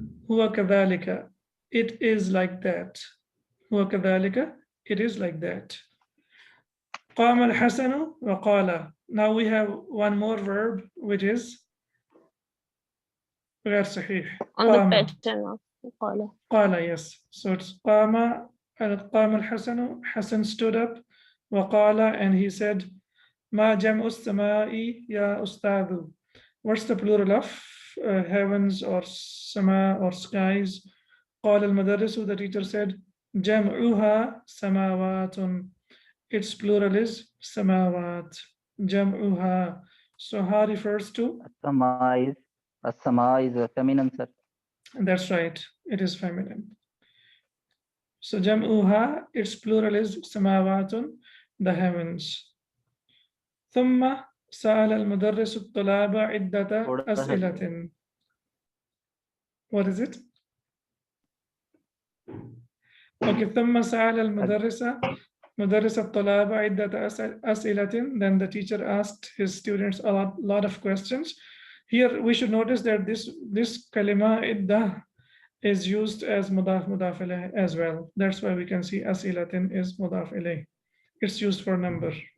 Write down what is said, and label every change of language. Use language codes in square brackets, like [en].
[ar] هو كذلك, [en] it is like that. [ar] هو كذلك, it is like that. قام الحسن وقال. [en] Now we have one more verb, which is [ar] غير صحيح. [en] On the pattern of قال. [ar] قال, yes. [en] So it's قام الحسن. Hassan stood up. [ar] وقال, [en] and he said, [ar] ما جمع السماء يا أستاذ? [en] What's the plural of heavens or sama or skies? [ar] قال المدرس, [en] the teacher said, [ar] جمعها سماوات. [en] Its plural is samawat. جمعها. So ha refers to? As-sama is a feminine, sir. That's right. It is feminine. So جمعها, its plural is samawatun, the heavens. [ar] ثم سأل المدرس الطلاب عدة أسئلة. [en] What is it? [ar] Okay, ثم سأل مدرس الطلاب عدة أسئلة. [en] Then the teacher asked his students a lot of questions. Here we should notice that this kalima idda is used as mudaf ilayh as well. That's why we can see asilatin is mudaf ilayh. It's used for number.